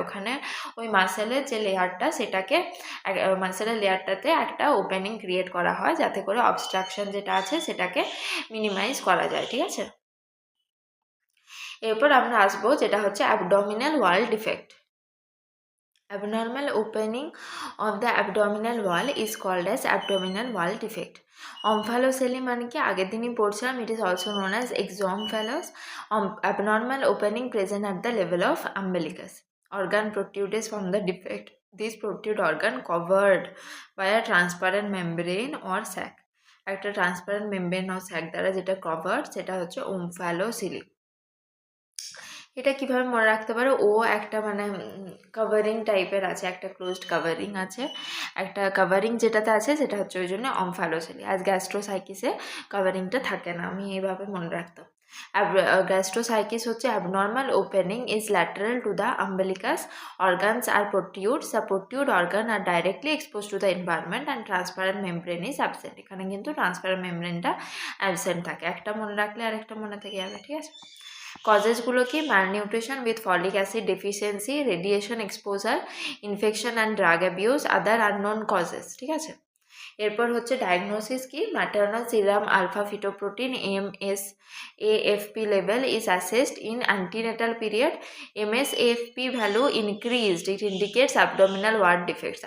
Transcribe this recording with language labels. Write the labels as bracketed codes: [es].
[bn] ওখানে ওই মাসেলের যে লেয়ারটা, সেটাকে মাসেলের লেয়ারটাতে একটা ওপেনিং ক্রিয়েট করা হয় যাতে করে অবস্ট্রাকশন যেটা আছে সেটাকে মিনিমাইজ করা যায়, ঠিক আছে। এরপর আমরা আসবো যেটা হচ্ছে abdominal wall defect. [en] Abnormal opening of the abdominal wall is called as abdominal wall defect. [bn] Omphalocele মানে কি? আগের দিনই পড়ছিলাম, [en] it is also known as exomphalus. Abnormal opening present at the level of umbilicus. Organ protrudes from the defect. This protrude organ covered by a transparent membrane or sac. [bn] একটা transparent membrane ও sec দ্বারা যেটা covered সেটা হচ্ছে ওমফ্যালোসিলি। এটা কিভাবে মনে রাখতে পারো? ও একটা মানে কভারিং টাইপের আছে, একটা ক্লোজড কভারিং আছে, একটা কভারিং যেটাতে আছে সেটা হচ্ছে ওই জন্য অমফ্যালোসিলি। আজ গ্যাস্ট্রোসাইকিসে কভারিংটা থাকে না, আমি এইভাবে মনে রাখতাম। [en] Gastroschisis হচ্ছে abnormal opening is lateral to the umbilicus, organs are protrudes, the protrude organ are directly expose to the environment and transparent membrane is absent. [bn] এখানে কিন্তু ট্রান্সপারেন্ট মেমব্রেনটা অ্যাবসেন্ট থাকে। একটা মনে রাখলে আরেকটা মনে থেকে যাবে, ঠিক আছে। কজেসগুলো কি? [en] malnutrition with folic acid deficiency, radiation exposure, infection and drug abuse, other unknown causes, [bn] ঠিক আছে। এরপর হচ্ছে ডায়াগনোসিস কি? [en] Maternal serum alpha fetoprotein MSAFP level is assessed in antenatal period. MSAFP value increased, it indicates abdominal wall defects.